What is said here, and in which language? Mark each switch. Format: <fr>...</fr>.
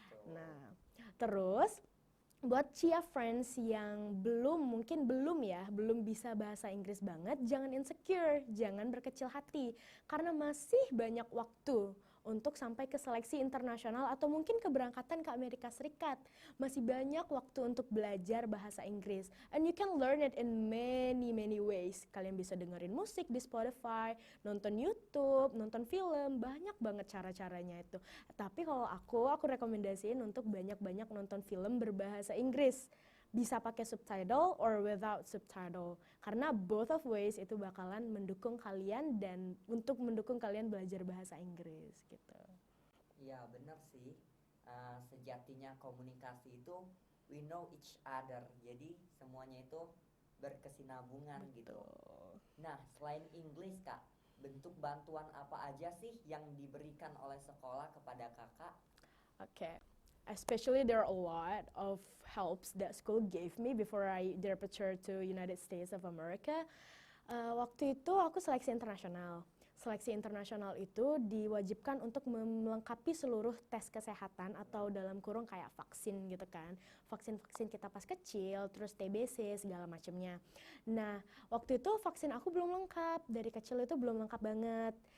<id>Nah terus buat Chia Friends yang mungkin belum bisa bahasa Inggris banget, jangan insecure, jangan berkecil hati. Karena masih banyak waktu untuk sampai ke seleksi internasional atau mungkin keberangkatan ke Amerika Serikat. Masih banyak waktu untuk belajar bahasa Inggris.</id> <en>And you can learn it in many ways.</en> <id>Kalian bisa dengerin musik di Spotify, nonton YouTube, nonton film, banyak banget cara-caranya itu. Tapi kalau aku rekomendasiin untuk banyak-banyak nonton film berbahasa Inggris. Bisa pakai subtitle</id> <en>or without</en> <id>subtitle. Karena</id> <en>both of ways</en> <id>itu bakalan mendukung kalian dan untuk mendukung kalian belajar bahasa Inggris gitu. Iya bener sih. Sejatinya komunikasi itu</id> <en>we know each other.</en> <id>Jadi semuanya itu berkesinambungan gitu. Nah selain Inggris Kak, bentuk bantuan apa aja sih yang diberikan oleh sekolah kepada kakak?</id> <en>Okay. Especially there are a lot of helps that school gave me before I departure to United States of America.</en> <id>Waktu itu aku seleksi internasional. Seleksi internasional itu diwajibkan untuk melengkapi seluruh tes kesehatan atau dalam kurung kayak vaksin gitu kan. Vaksin-vaksin kita pas kecil, terus TBC segala macamnya. Nah, waktu itu vaksin aku belum lengkap. Dari kecil itu belum lengkap banget.</id>